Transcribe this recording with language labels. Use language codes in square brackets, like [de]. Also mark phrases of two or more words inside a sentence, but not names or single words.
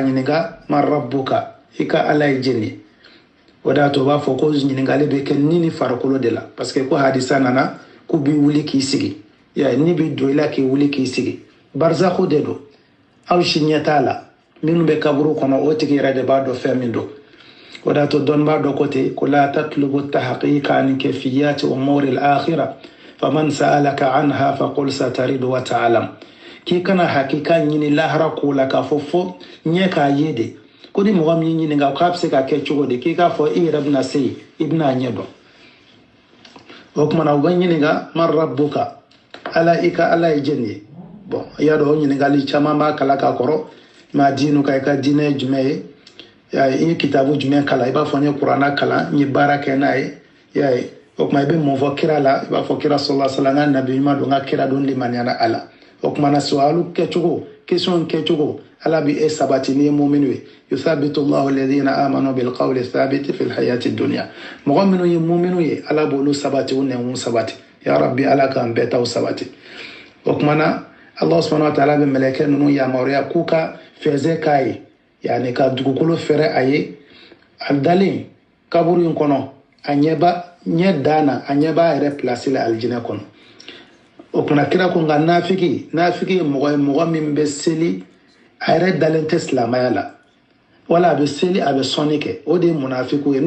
[bm] ɲininka [ar] من ربك [bm] i ka ala ye jeni o de y'a to o b'a fɔ ko ɲininkali bɛ kɛ ni ni farikolo de la [fr] parce que [bm] ko hadisa nana k'u b'i wuli k'i sigi ni bɛ don i la k'i wuli k'i sigi barzakho de don aw si ɲɛ t'a la minnu bɛ kaburu kɔnɔ o tigi yɛrɛ de b'a dɔn fɛn min don o de y'a to dɔnnibaa dɔ ko ten ko [ar] لا تطلب تحقيقا عن كيفية أمور الآخرة فمن سألك عنها فقل سترد وتعلم [bm] k'i kana hakika ɲini lahara ko la k'a fɔ fo ɲɛ k'a ye de ko ni mɔgɔ min ɲininka k'a bɛ se ka kɛ cogo di k'i k'a fɔ i yɛrɛ bɛna se yen i bɛna ɲɛ dɔn o kumana u bɛ ɲininka [ar] من ربك [bm] ala i ka ala ye jɛn ye bon i y'a dɔn o ɲininkali caman b'a kala k'a kɔrɔ ma diinu ka i ka diinɛ ye jumɛn ye i ye kitabu jumɛn kalan i b'a fɔ n ye kuranna kalan n ye baara kɛ n'a ye i y'a ye o kuma i bɛ mun fɔ kira la i b'a fɔ kira [ar] صلى الله عليه وسلم [bm] n ka nabi ɲuman don n ka kira don limaniyana a la o kumana su'alu kɛcogo question kɛcogo ala bɛ e sabati ni ye muminu ye [ar] يثبت الله الذين آمنوا بالقول الثابت في الحياة الدنيا [bm] mɔgɔ minnu ye muminu ye ala b'olu sabati u nɛnw sabati [ar] يا رب [bm] ala k'an bɛɛ taw sabati o kumana [ar] الله سبحانه وتعالى [bm] bɛ mɛlɛkɛ ninnu yamaruya k'u ka fɛzɛ k'a ye yani ka dugukolo fɛrɛ a ye a dalen kaburu in kɔnɔ a ɲɛ dan na a ɲɛ b'a yɛrɛ pilasi la alijinɛ kɔnɔ o kumana kira ko nka nafiki ye mɔgɔ ye mɔgɔ min bɛ seli a yɛrɛ dalen tɛ silamaya la wala a bɛ seli a bɛ sɔnni kɛ o de ye munafiku ye